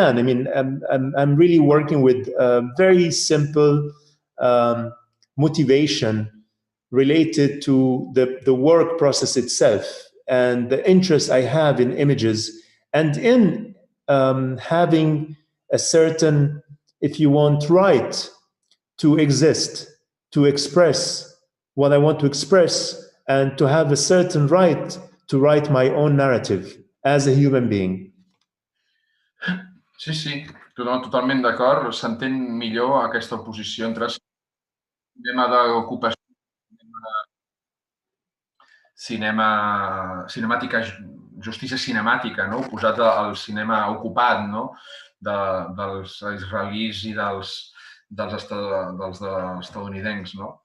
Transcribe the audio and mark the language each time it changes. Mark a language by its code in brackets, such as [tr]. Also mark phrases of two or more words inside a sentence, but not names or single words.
[en] I mean, I'm really working with very simple motivation related to the work process itself and the interest I have in images and in having a certain, if you want, right to exist, to express what I want to express, and to have a certain right to write my own narrative as a human being. [ca] Sí, totalment d'acord. S'entén millor aquesta oposició entre cinema d'ocupació, cinemàtica, justícia cinemàtica, no? Oposat al cinema ocupat, no? Dels israelis i dels estadounidencs, no?